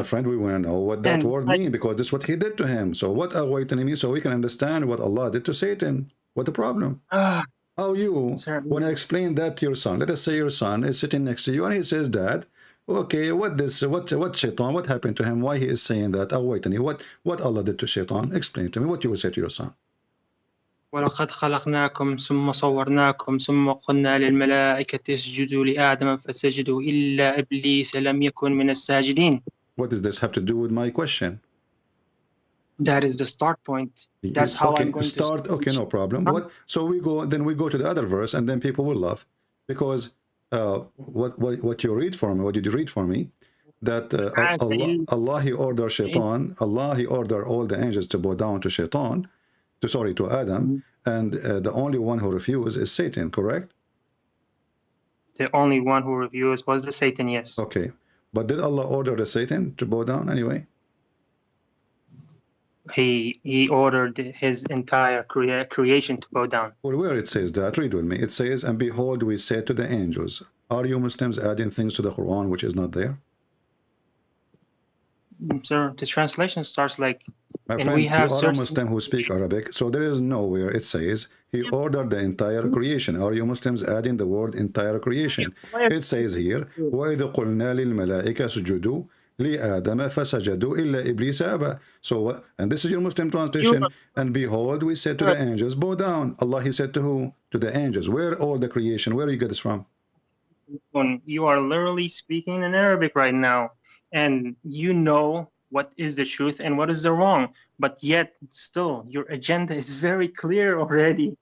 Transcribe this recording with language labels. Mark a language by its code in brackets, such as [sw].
[en] My friend, we want to know what that word means, because this is what he did to him. So what aghwaytani means, so we can understand what Allah did to Satan. What the problem? How you, when I explain that to your son, let us say your son is sitting next to you and he says, Dad, okay, what shaitan, what happened to him? Why he is saying that? Aghwaytani, what Allah did to shaitan? Explain to me what you will say to your son. [ar] ولقد خلقناكم ثم صورناكم ثم قلنا للملائكة اسجدوا لآدم فسجدوا إلا إبليس لم يكن من الساجدين. [en] What does this have to do with my question? That is the start point. That's how I'm going to start. Okay, no problem. So we go to the other verse, and then people will laugh, because what you read for me, what did you read for me? That Allah he ordered shaitan, Allah he ordered all the angels to bow down to shaitan, to Adam, and the only one who refused is Satan, correct? The only one who refused was the Satan, yes. Okay, but did Allah order the Satan to bow down anyway? He ordered his entire creation to bow down. Well, where it says that, read with me. It says, and behold, we said to the angels. Are you Muslims adding things to the Quran which is not there? Sir, the translation starts like, my and friend, we have you are a Muslim who speak Arabic, so there is nowhere it says he ordered the entire creation. Are you Muslims adding the word entire creation? It says here, [ar] وَإِذْ قُلْنَا لِلْمَلَائِكَ سُجُدُوا لِآدَمَ فَسَجَدُوا إِلَّا إِبْلِيسَ أَبَى. [en] So, and this is your Muslim translation. And behold, we said to the angels, bow down. Allah, he said to who? To the angels. Where all the creation? Where you get this from? You are literally speaking in Arabic right now, and you know what is the truth and what is the wrong, but yet still your agenda is very clear already.